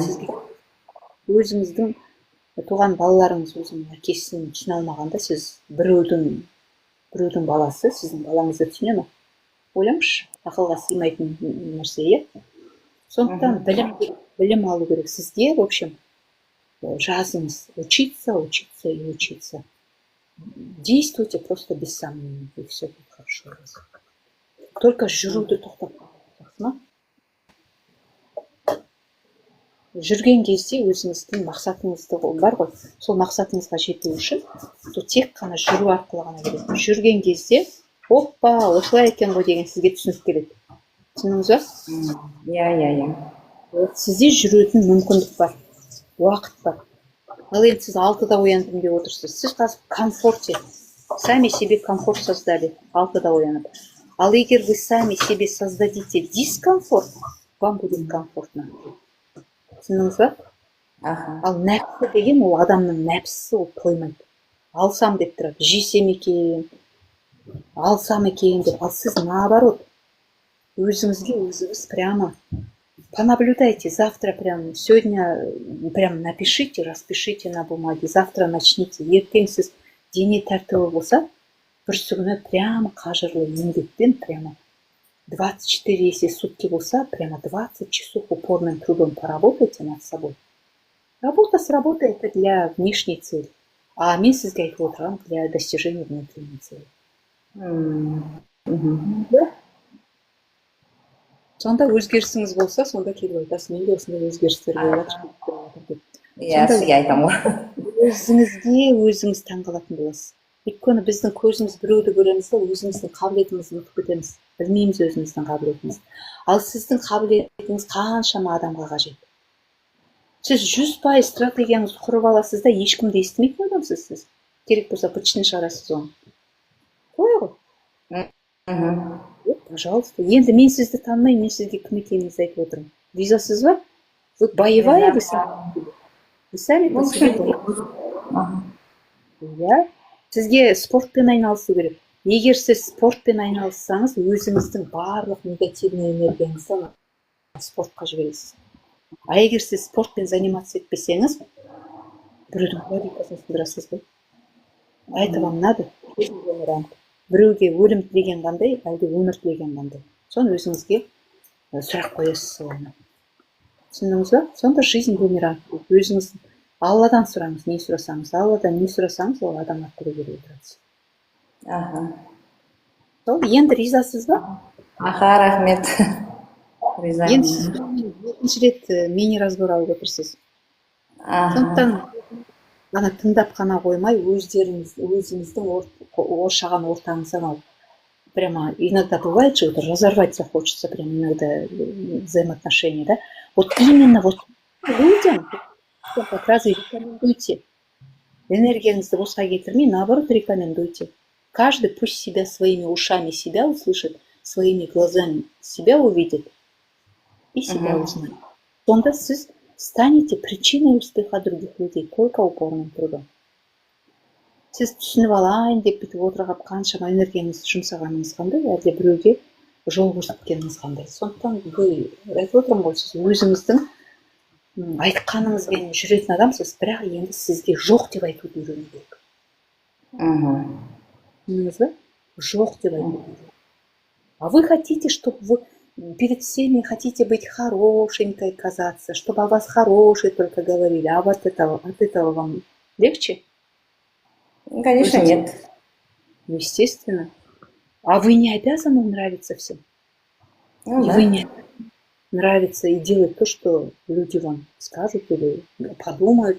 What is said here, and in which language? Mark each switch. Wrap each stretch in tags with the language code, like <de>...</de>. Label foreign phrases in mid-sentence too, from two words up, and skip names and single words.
<kk>енді сізге өзіңіздің туған балаларыңыз өзінің әкесін түсіне алмағанда, сіз біреудің баласы сіздің балаңызды түсіне ме? Ойлаңызшы, ақылға сыймайтын нәрсе, иә? Сондықтан білім алу керек. Сізге,</kk> <ru>в общем, жазыңыз, учиться и учиться. Действуйте просто без сомнений, и все будет хорошо.</ru> <kk>Только жүруді тоқтап қалдыңыз ма? Жүрген кезде өзіңіздің мақсатыңызды бар ғой, сол мақсатыңызға жету үшін тек қана жүру арқылы ғана келеді. Жүрген кезде, оппа, осылай екен ғой деген сізге түсінік келеді. Түсіндіңіз ба? Иә. Сізде жүретін мүмкіндік бар, уақыт бар. Ал енді сіз 6-да ояндым деп отырсыз. Сіз қазір</kk> <ru>комфорте, сами себе комфорт создали,</ru> <kk>6-да оянып. Ал егер</kk> <ru>вы сами себе создадите дискомфорт, вам будет комфортно.</ru> <kk>Түсіндіңіз ба? Ал нәпсі деген ол адамның нәпсісі, ол тоймайды. Алсам деп тұрады, жесем екен, алсам екен деп. Ал сіз</kk> <ru>наоборот,</ru> <kk>өзіңізге өзіңіз</kk> <ru>прямо понаблюдайте, завтра прям, сегодня прям напишите, распишите на бумаге, завтра начните.</ru> <kk>Ертең сіз дене тәртібі болса, бүрсігүні прямо қажырлы еңбекпен,</kk> <ru>прямо 24, если сутки болса, прямо 20 часов упорным трудом поработайте над собой. Работа с работой – это для внешней цели,</ru> <kk>а мен сізге айтып отырғаным</kk> <ru>для достижения внутренней цели.</ru> <kk>Сонда өзгерісіңіз болса, сонда келіп айтасыз, менде осындай өзгерістер болып жатыр. Иә, сізге айтамын ғой. Өзіңізге өзіңіз таңғалатын боласыз. Өйткені біздің көзіміз біреуді көреміз, өзіміздің қабілетімізді ұмытып кетеміз. Білмейміз өзіміздің қабілетімізді. Ал сіздің қабілетіңіз қаншама адамға қажет. Сіз 100% стратегияңызды құрып аласыз да, ешкімді естімейтін адамсыз сіз. Керек болса бытшыны шығарасыз оны. Солай ғой?</kk> <ru>Пожалуйста.</ru> <kk>Енді мен сізді танымаймын, мен сізге кім екеніңізді айтып отырмын. Ризасыз ба?</kk> <ru>Вы боевая, вы сами по себе.</ru> <kk>Иә. Сізге спортпен айналысу керек. Егер сіз спортпен айналыссаңыз, өзіңіздің барлық негативный энергияңызды спортқа жібересіз. А егер сіз спортпен заниматься етпесеңіз, біреудің логикасын сындырасыз ғой.</kk> <ru>А это вам надо?</ru> <kk>Біреуге өлім тілеген қандай, әлде өмір тілеген қандай. Соны өзіңізге сұрақ қоясыз оны. Түсіндіңіз ба? Сонда</kk> <ru>жизнь бумеранг.</ru> <kk>Өзіңіз Алладан сұраңыз, не сұрасаңыз. Алладан не сұрасаңыз, ол адам арқылы келіп отырады. Сол, енді ризасыз ба? Рахмет. Енді сіз екінші рет мини-разбор алып отырсыз. Сондықтан ана тыңдап қана қоймай, өзіңіздің оршаған ортаңыздан алып.</kk> <ru>Прямо иногда бывает же, разорвать захочется, прям иногда взаимоотношения, да? Вот именно вот людям как раз и рекомендуйте.</ru> <kk>Энергияңызды босқа кетірмей,</kk> <ru>наоборот, рекомендуйте. Каждый пусть себя своими ушами себя услышит, своими глазами себя увидит и себя узнает.</ru> <kk>Сонда сіз</kk> <ru>станете причиной успеха других людей, только упорным трудом.</ru> <kk>Сіз түсініп алайын деп бүйтіп отырғап қаншама энергияңызды жұмсағаныңыз қандай, әлде біреуге жол көрсеткеніңіз қандай. Сондықтан айтып отырмын ғой, сіз өзіңіздің айтқаныңызбен жүретін адамсыз, бірақ енді сізге жоқ деп айтуды үйрену керек. Түсіндіңіз ба? Жоқ деп айтуды үйрену.</kk> <ru>А вы хотите, чтобы вы перед всеми хотите быть хорошенькой казаться, чтобы о вас хорошие только говорили, а от этого вам легче? Конечно, нет. Естественно. А вы не обязаны нравиться всем. Вы не нравится и делать то, что люди вам скажут или подумают.</ru>